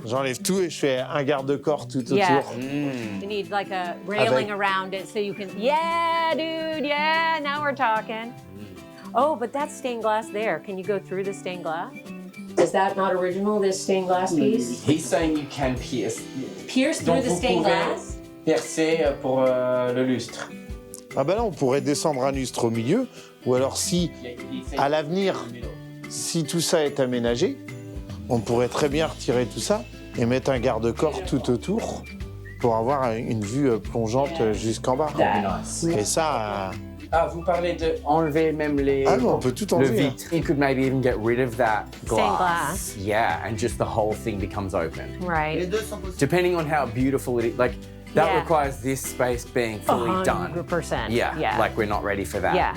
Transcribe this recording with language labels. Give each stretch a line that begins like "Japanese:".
French: J'enlève tout et je fais un garde-corps tout autour.
English: Yeah. You need like a railing around it so you can. Yeah, dude. Yeah, now we're talking. Oh, but that's stained glass there. Can you go through the stained glass? Is that not original, this stained glass piece? He's saying you can pierce. Pierce through the stained glass?
French: Percer pour le lustre. Ah ben là, on pourrait descendre un lustre au milieu, ou alors si, à l'avenir, si tout ça est aménagé, on pourrait très bien retirer tout ça et mettre un garde-corps tout autour pour avoir une vue plongeante jusqu'en bas. Et ça... Ah, vous parlez de... Enlever même les... Ah non, on peut tout le enlever.
English: vitre. You could maybe even get rid of that glass. Stained glass. Yeah, and just the whole thing becomes open. Right. Depending on how beautiful it is. Like, that Yeah. requires this space being fully done. 100%. Yeah, like we're not ready for that. Yeah.